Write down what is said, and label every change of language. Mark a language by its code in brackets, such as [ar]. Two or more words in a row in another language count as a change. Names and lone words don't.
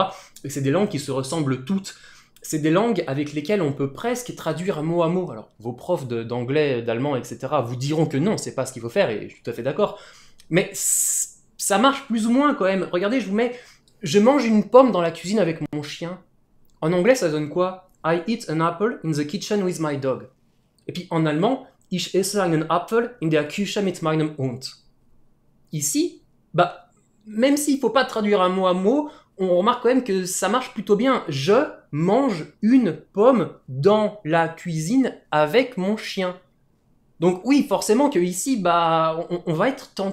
[fr] Et c'est des langues qui se ressemblent toutes. C'est des langues avec lesquelles on peut presque traduire mot à mot. Alors, vos profs d'anglais, d'allemand, etc. vous diront que non, c'est pas ce qu'il faut faire, et je suis tout à fait d'accord. Mais ça marche plus ou moins quand même. Regardez, je mange une pomme dans la cuisine avec mon chien. En anglais, ça donne quoi? [en] I eat an apple in the kitchen with my dog. [fr] Et puis en allemand, [de] ich esse einen Apfel in der Küche mit meinem Hund. [fr] Ici, même s'il faut pas traduire un mot à mot, on remarque quand même que ça marche plutôt bien. Je mange une pomme dans la cuisine avec mon chien. Donc oui, forcément que ici, on va être tenté.